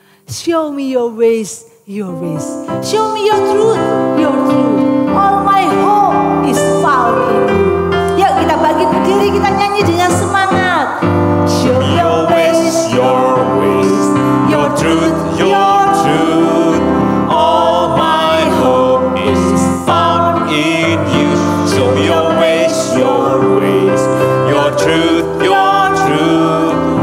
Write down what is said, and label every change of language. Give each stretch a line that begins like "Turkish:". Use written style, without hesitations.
English: Show me your ways, your ways. Show me your truth, your truth. All my hope is found in you.
Indonesian: Yuk kita bangkit berdiri, kita nyanyi dengan semangat.
English: Show me your ways, your ways, your truth, your truth. All my hope is found in you. Show me your ways, your ways, your truth, your truth.